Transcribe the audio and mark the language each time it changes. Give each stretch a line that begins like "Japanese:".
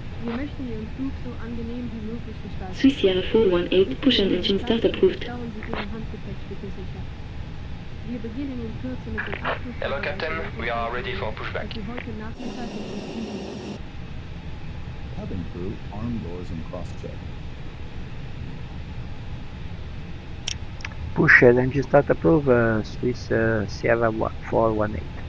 German: Wir möchten Ihren Flug so angenehm wie möglich gestalten.
English: Swiss Sierra 418, push and engine start approved.
German: Stauen Sie Ihren Handgepäck bitte sicher. Wir beginnen in Kürze mit dem Abflug.
English: Hello Captain, we are ready for pushback.
German: Sie heute Nachmittag mit uns fliegen.
English: Cabin crew, arm doors and cross-check. Push and engine start approved, Swiss Sierra 418.